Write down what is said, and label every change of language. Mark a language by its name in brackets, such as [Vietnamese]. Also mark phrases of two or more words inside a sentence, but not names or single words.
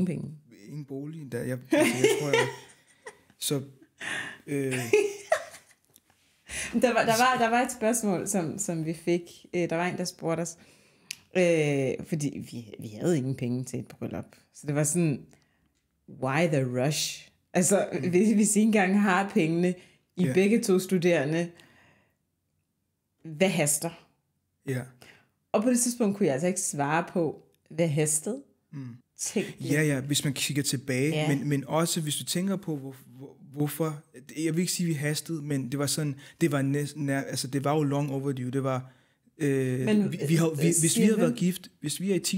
[Danish] ingen penge. Ingen bolig. Jeg tror, så... Der var et spørgsmål, som vi fik. Der var en, der spurgte os, fordi vi havde ingen penge til et bryllup. Så det var sådan, [English] why the rush? [Danish] Altså, hvis I engang har pengene, begge to studerende, hvad haster? Ja. Og på det tidspunkt kunne jeg altså ikke svare på, hvad hastede. Ja, hvis man kigger tilbage, men også hvis du tænker på, hvorfor, jeg vil ikke sige, at vi hastede, men det var sådan, det var næsten, altså det var jo [English] long overdue, [Danish] det var, hvis vi havde været gift, hvis vi er i 10.